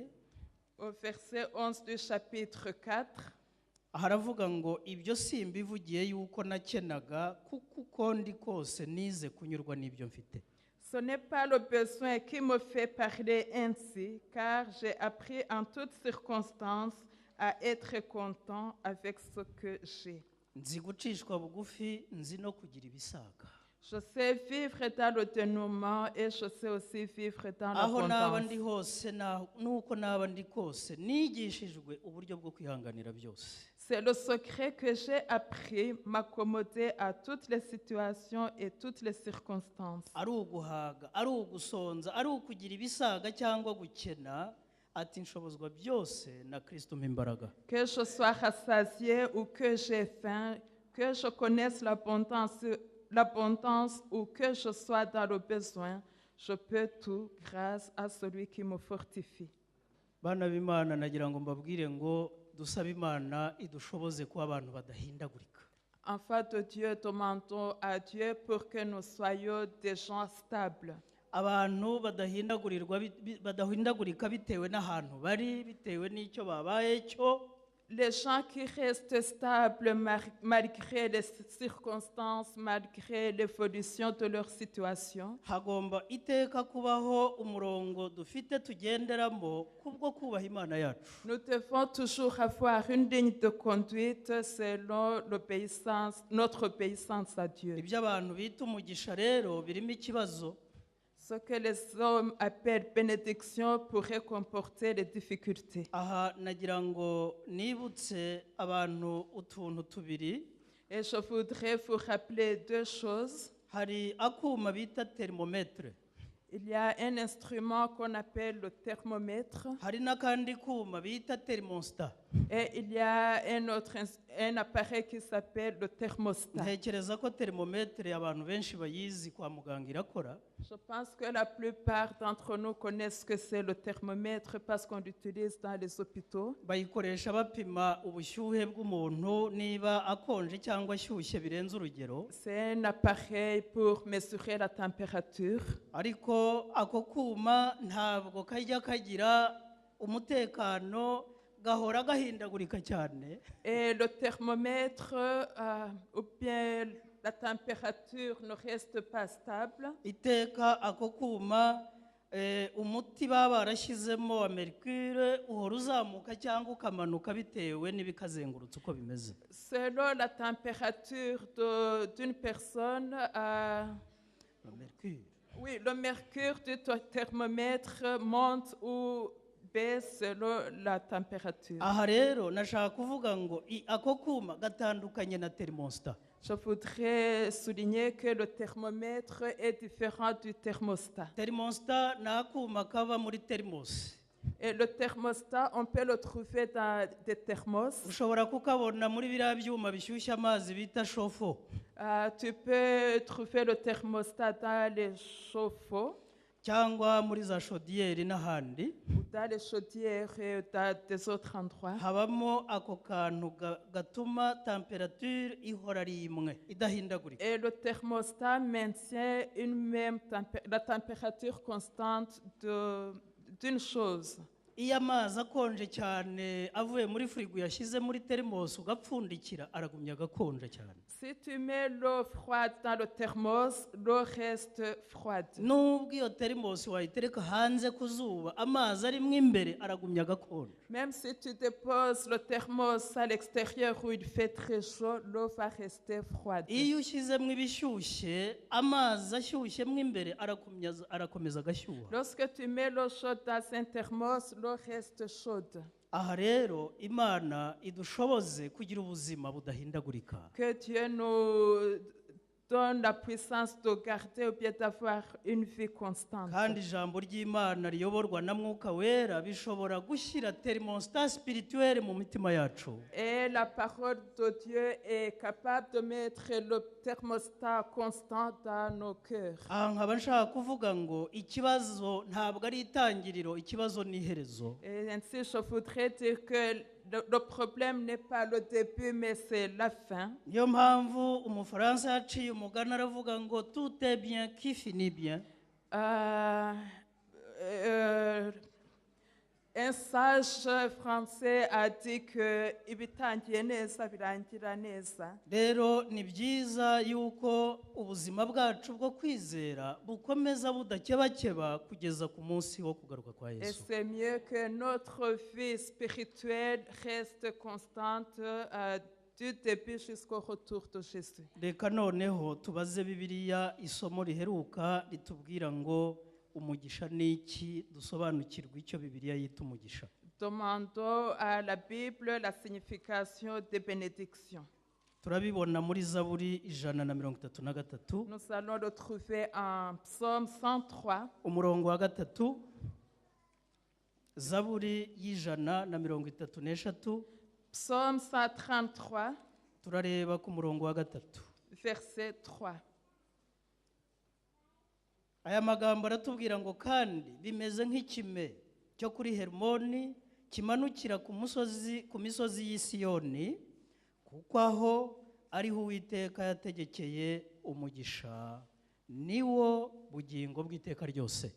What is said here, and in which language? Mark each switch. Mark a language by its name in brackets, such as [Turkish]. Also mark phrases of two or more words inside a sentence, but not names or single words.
[French] Au verset 11 du chapitre 4, [Kinyarwanda] haravuga ngo ibyo simbivugiye yuko nakenaga, kuko uko ndi kose nize kunyurwa n'ibyo mfite. [French] ce n'est pas le besoin qui me fait parler ainsi, car j'ai appris en toutes circonstances à être content avec ce que j'ai. [Kinyarwanda] nzi gucishwa bugufi, nzi no kugira ibisaga. [French] Je sais vivre dans le dénouement et je sais aussi vivre dans [Kinyarwanda] aho naba ndi [French] l'abondance. [Kinyarwanda] hose nuko naba ndi kose nigishijwe uburyo bwo kwihanganira byose. [French] C'est le secret que j'ai appris, m'accommoder à toutes les situations et toutes les circonstances. [Kinyarwanda] ari uguhaga, ari ugusonza, ari ukugira ibisaga cyangwa gukena, ati nshobozwa byose na Kristo umpa imbaraga. [French] Que je sois rassasié ou que j'ai faim, que je connaisse l'abondance ou que je sois dans le besoin, je peux tout grâce à celui qui me fortifie. [Kinyarwanda] bana b'Imana, nagira ngo mbabwire ngo dusabe Imana idushoboze kuba abantu badahindagurika. [French] Enfants de Dieu, demandons à Dieu pour que nous soyons des gens stables. [Kinyarwanda] abantu badahindagurika bitewe n'ahantu bari, bitewe n'icyo babaye cyo. [French] les gens qui restent stables malgré les circonstances, malgré l'évolution de leur situation. [Kinyarwanda] hagomba iteka kubaho umurongo dufite tugenderamo kubwo kubaha Imana yacu. [French] Nous devons toujours avoir une ligne de conduite selon notre obéissance à Dieu. [Kinyarwanda] Ibyo abantu bita umugisha rero birimo ikibazo. [French] Ce que les hommes appellent bénédiction pourrait comporter les difficultés. [Kinyarwanda] Aha nagira ngo nibutse abantu utuntu tubiri. [French] Et je voudrais vous rappeler deux choses. [Kinyarwanda] Hari akuma bita thermomètre. [French] Il y a un instrument qu'on appelle le thermomètre. [Kinyarwanda] Hari n'akandi kuma bita thermostat. [French] Et il y a un appareil qui s'appelle le thermostat. [Kinyarwanda] Ntekereza ko thermomètre abantu benshi bayizi kwa muganga irakora. [French] Je pense que la plupart d'entre nous connaissent ce que c'est le thermomètre parce qu'on l'utilise dans les hôpitaux. [Kinyarwanda] Bayikoresha bapima ubushyuhe bw'umuntu niba akonje cyangwa ashyushye birenze urugero. [French] C'est un appareil pour mesurer la température. [Kinyarwanda] Ariko ako kuma ntabwo kajya kagira umutekano, gahora gahindagurika cyane. [French] Et le thermomètre ou bien la température ne reste pas stable. [Kinyarwanda] Iteka ako kuma umuti baba barashyizemo wa mercure uhora uzamuka cyangwa ukamanuka bitewe n'ibikazengurutse uko bimeze. [French] Selon la température d'une personne, Le mercure. oui, le mercure du thermomètre monte ou baisse selon la température. [Kinyarwanda] Aha rero nashaka kuvuga ngo ako kuma gatandukanye na thermostat. [French] Je voudrais souligner que le thermomètre est différent du thermostat. [Kinyarwanda] Thermostat ni akuma kaba muri thermos. [French] Et le thermostat, on peut le trouver dans des thermos. [Kinyarwanda] Ushobora kukabona muri biriya byuma bishyushya amazi bita shofo. [French] Tu peux trouver le thermostat dans les chauffe-eau [Kinyarwanda] cyangwa muri za chaudière n'ahandi. [French] ou dans les chaudières et dans des autres endroits. [Kinyarwanda] Habamo ako kantu gatuma temperature ihora ari imwe idahindagurika. [French] Et le thermostat maintient la température constante d'une chose. [Kinyarwanda] Iyo amazi akonje cyane avuye muri firigo yashyize muri thermos ugapfundikira aragumya agakonje cyane. [French] Si tu mets l'eau froide dans le thermos, l'eau reste froide. [Kinyarwanda] Nubwo iyo thermos wayitereka hanze ku zuba amazi arimo imbere aragumya agakonje. [French] Même si tu déposes le thermos à l'extérieur où il fait très chaud, l'eau va rester froide. [Kinyarwanda] Iyo ushyizemo ibishyushye amazi ashyushyemo imbere arakomeza agashyuha. [French] Lorsque tu mets l'eau chaude dans un thermos, l'eau reste chaude. [Kinyarwanda] Aha rero Imana idushoboze kugira ubuzima budahindagurika. [French] Que Dieu nous donne la puissance de garder ou bien d'avoir une vie constante. [Kinyarwanda] Kandi ijambo ry'Imana riyoborwa na Mwuka Wera bishobora gushyira [French] thermostat spirituelle [Kinyarwanda] mu mitima yacu. [French] Et la parole de Dieu est capable de mettre le thermostat constant dans nos cœurs. [Kinyarwanda] Aha nkaba nshaka kuvuga ngo ikibazo ntabwo ari itangiriro, ikibazo ni iherezo. [French] Et ainsi, je voudrais dire que le problème n'est pas le début, mais c'est la fin. [Kinyarwanda] Niyo mpamvu umufaransa yaciye umugani aravuga ngo [French] tout est bien qui finit bien. Un sage français a dit que [Kinyarwanda] ibitangiye neza birangira neza. Rero ni byiza yuko ubuzima bwacu bwo kwizera bukomeza budakebakeba kugeza ku munsi wo kugaruka kwa [French] Et [Kinyarwanda] Yesu. [French] c'est mieux que notre vie spirituelle reste constante du début jusqu'au retour de Jésus. [Kinyarwanda] Reka noneho tubaze Bibiliya isomo riheruka ritubwira ngo umugisha ni iki, dusobanukirwa icyo Bibiliya yita umugisha. [French] Demandons à la Bible la signification des bénédictions. [Kinyarwanda] Turabibona muri Zaburi 133. [French] Nous allons le trouver en Psaume 103. [Kinyarwanda] Umurongo wa gatatu. Zaburi y'133. [French] Psaume 133, [Kinyarwanda] Turareba ku murongo wa gatatu. [French] verset 3. [Kinyarwanda] Aya magambo aratubwira ngo kandi bimeze nk'ikime cyo kuri Hermoni kimanukira ku misozi y'i Siyoni, kuko aho ariho Uwiteka yategekeye umugisha, niwo bugingo bw'iteka ryose.